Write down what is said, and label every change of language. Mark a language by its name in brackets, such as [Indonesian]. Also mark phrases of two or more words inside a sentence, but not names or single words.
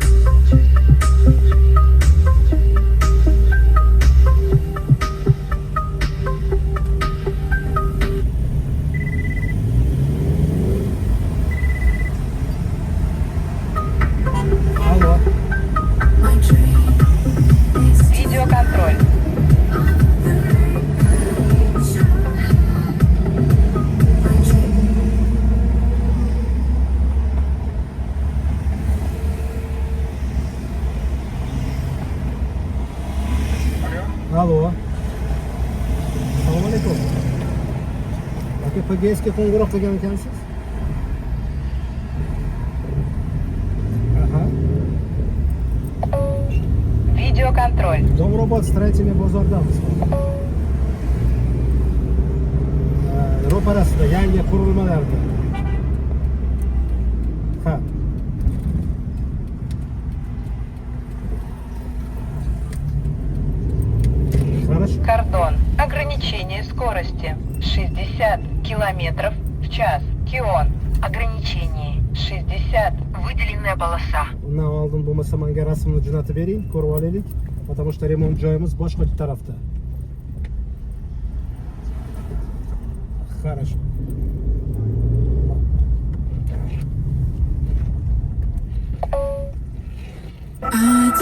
[Russian] Алло. [English] my dream is [Russian] Видеоконтроль. [English] the rain. So high, my dream. Alô. [Uzbek] Assalomu alaykum. Aka PGS'ga qo'ng'iroq qilgan ekansiz? Aha. [Russian] Видеоконтроль. [Uzbek] Domrobod Strateniya bozoridamiz. Ro'parasida yangi qurilmalarda. Ha. [Russian] Хорошо. Кордон. Ограничение скорости 60 километров в час. Кион. Ограничение 60. Выделенная полоса. [Uzbek] Undan oldin bo'lmasa menga rasmni jo'natib bering, ko'rib olaylik. [Russian] Потому что [Uzbek] remont joyimiz boshqa tarafda. [Russian] Хорошо. [English] I